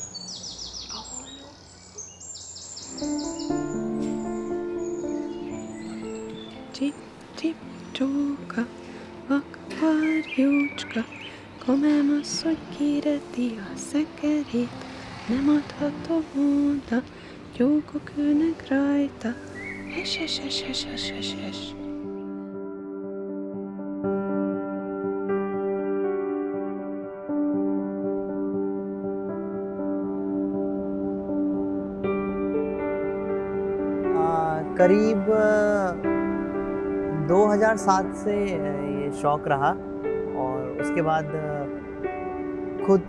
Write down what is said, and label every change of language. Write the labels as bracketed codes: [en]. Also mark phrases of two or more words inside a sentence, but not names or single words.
[hu] A holló? Csip, csip, csóka, akvarjócska, komám asszony kéreti a szekerét, nem adhatom oda, tyúkok ülnek rajta, hes, hes, hes, hes, hes, hes, hes. [hi] करीब 2007 से ये शौक़ रहा और उसके बाद खुद